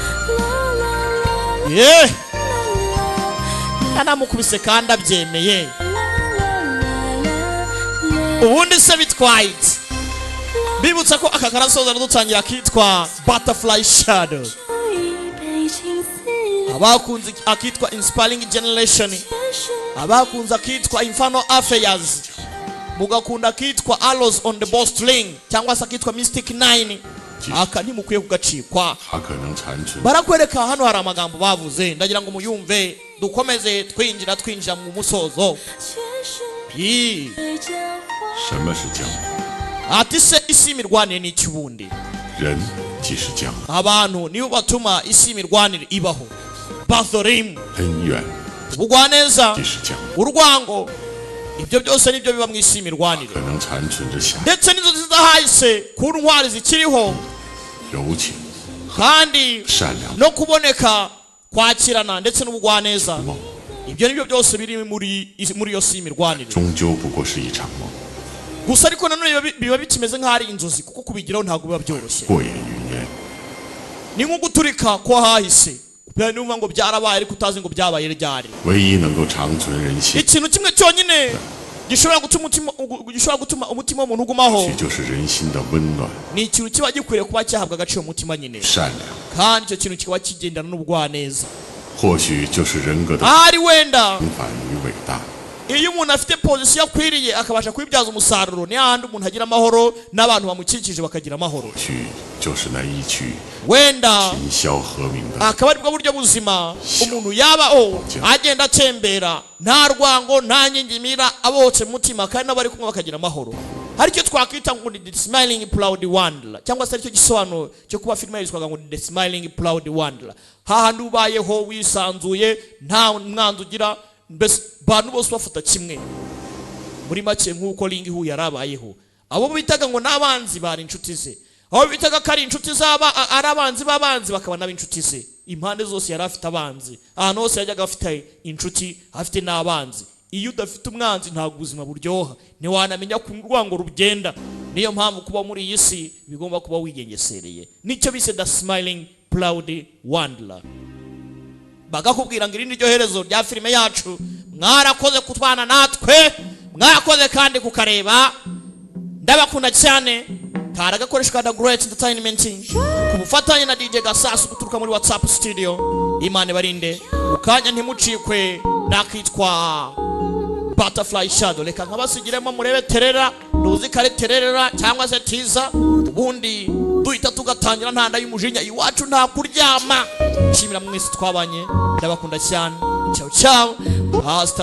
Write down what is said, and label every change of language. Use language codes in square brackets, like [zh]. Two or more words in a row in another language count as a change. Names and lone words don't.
[rw] yeah anamukubise kandi abyemeye ubundi se bitwaye bibutsa ko aka karasoza dutangira kitwa Butterfly Shadow abakunze akitwa Inspiring Generation abakunze akitwa Infernal Affairs mugakunda akitwa Arrows on the Bowstring cyangwa se akitwa Mystic 9 aka ntimukwiye kugacikwa [zh] 它可能残存 [rw] barakwereka hano hari amagambo bavuze ndagira ngo muyumve dukomeze twinjira mu musozo [zh] 什么是江湖？ [rw] ati se isi imirwanire ni iki ubundi [zh] 人即是江湖， [rw] abantu nibo batuma isi imirwanire ibaho bathorim [zh] 恩怨 [rw] ubugwaneza [zh] 即是江湖， [rw] urwango ibyo byose nibyo biba mu isi imirwanire [zh] 可能残存着侠 [rw] ndetse n'inzozi zidahahise ku ntwari zikiriho [zh] 柔情、 [rw] kandi [zh] 善良、 [rw] no kuboneka kwakirana ndetse n'ubugwaneza [zh] 梦， [rw] ibyo nibyo byose biri muri iyo si imirwanire [zh] 终究不过是一场梦， [rw] gusa ariko nanone biba bikimeze nk'aho ari inzozi kuko kubigiraho ntabwo biba byoroshye [zh] 过眼云烟。 [rw] ni nko guturika ko hahise niba ngo byarabaye ariko utazi ngo byabaye ryari [zh] 唯一能够长存人心， [rw] ikintu kimwe cyonyine gishobora gutuma umutima w'umuntu ugumaho [zh] 许就是人心的温暖、 [rw] ni ikintu kiba gikwiriye kuba cyahabwa agaciro mu mutima nyine [zh] 善良， [rw] kandi icyo kintu kikaba kigendana n'ubugwaneza [zh] 或许就是人格的 [rw] ahari wenda [zh] 平凡与伟大。 [rw] iyo umuntu afite pozisiyo akwiriye akabasha kubibyaza umusaruro ni hahandi umuntu agira amahoro n'abantu bamukikije bakagira amahoro [zh] 或许就是那一曲 [rw] wenda [zh] 今宵和鸣的 [rw] akaba aribwo buryo buzima umuntu yabaho agenda atembera nta rwango nta nyingimira abohotse mu mutima kandi n'abari kumwe bakagira amahoro hari icyo twakwita ngo ni the smiling proud wanderer cyangwa se aricyo gisobanuro cyo kuba filime yitwaga ngo the smiling proud wanderer hahandi ubayeho wisanzuye nta mwanzi ugira mbese bantu bose bafata kimwe muri make nk'uko Ling Hu yarabayeho abo bitaga ngo n'abanzi bari inshuti ze aho bitaga ko ari inshuti zaba ari abanzi b'abanzi bakaba n'ab'inshuti ze impande zose yari afite abanzi ahantu hose yajyaga afite inshuti afite n'abanzi iyo udafite umwanzi ntabwo ubuzima buryoha ntiwanamenya ku rwango rugenda niyo mpamvu kuba muri iyi si bigomba kuba wigengesereye nicyo bise the smiling proud wanderer bagakubwira ngo iri ni ryo herezo rya filime yacu mwarakoze kutwana natwe mwarakoze kandi kukareba ndabakunda cyane kari agakoresho ka The Great Entertainment ku bufatanye na DJ Gasasu guturuka muri WhatsApp studio Imana barinde ukanya ntimucikwe nakitwa Butterfly Shadow reka nkabasigiremo murebe terera nduzi kare terera cyangwa se tiza ubundi duhita tugatangira ntanda y'umujinya iwacu nta kuryama nshimira mwese twabanye ndabakunda cyane [it] ciao ciao [rw] hasta